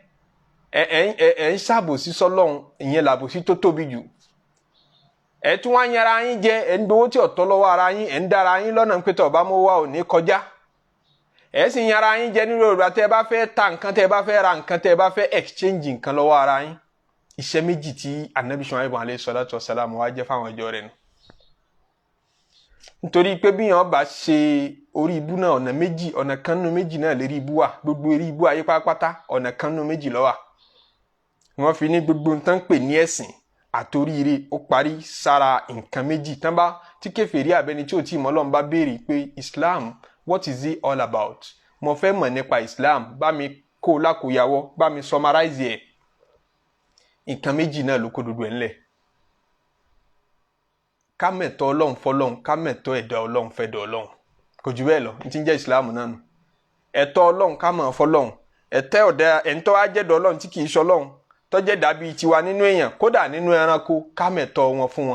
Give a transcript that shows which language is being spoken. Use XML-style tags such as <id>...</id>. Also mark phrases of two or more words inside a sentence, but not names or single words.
<yo>Ẹ ń ṣàbòsí sọ́lọ́run, ìyẹn làbòsí tó tóbi jù. Ẹ tún wá yanra yín jẹ, ẹ ń gbowó tí ó tọ́ lọ́wọ́ ara yín, ẹ ń dára yín lọ́nà pé tó bá mọ́ wá ò ní kọjá. Ẹ sì yanra yín jẹ nínú Yorùbá tẹ́ bá fẹ́ ta nǹkan, tẹ́ bá fẹ́ ra nǹkan, tẹ́ bá fẹ́ exchange nǹkan lọ́wọ́ ara yín. Iṣẹ́ méjì tí Ànábì Ṣuaibu</yo> <ar>عليه الصلاة والسلام</ar> <yo>wá jẹ́ fáwọn ìjọ rẹ̀ nù. Nítorí pé bí yàn bá ṣe orí ibú náà ọ̀nà méjì, ọ̀nà kan nínú méjì náà lérí ibú wà. Gbogbo eré ibú ayé pátápátá ọ̀nà kan nínú méjì ló wà. Wọ́n fi ní gbogbo nǹkan pè ní ẹ̀sìn àtoríire ó parí sára nǹkan méjì. Tán bá tí kèfèrí àbẹ́ni tí ò tí mọ̀ Ọlọ́run bá béèrè pé Islam,</yo> <en>what is it all about?</en> <yo>Mo fẹ́ mọ̀ nípa Islam, bá mi kó lákòóyawọ́, bá mi summarize ẹ̀. Nǹkan méjì náà ló kó gbogbo ẹ̀ ńlẹ̀. Ká mẹ̀tọ́ Ọlọ́run fọ́lọ́run, ká mẹ̀tọ́ ẹ̀dá Ọlọ́run fẹ́dọ̀ Ọlọ́run. Kò jù bẹ́ẹ̀ lọ, ní tí ń jẹ́ Islam náà nù. Ẹ̀tọ́ Ọlọ́run ká mọ̀ fọ́lọ́run, ẹ̀ńtọ́ ajẹ́dọ̀ Ọlọ́run tí kìí ṣọlọ́run tó jẹ́ dàbí tiwa nínú èèyàn, kódà nínú ẹranko, ká mẹ̀tọ́ wọn fún wọn.</yo>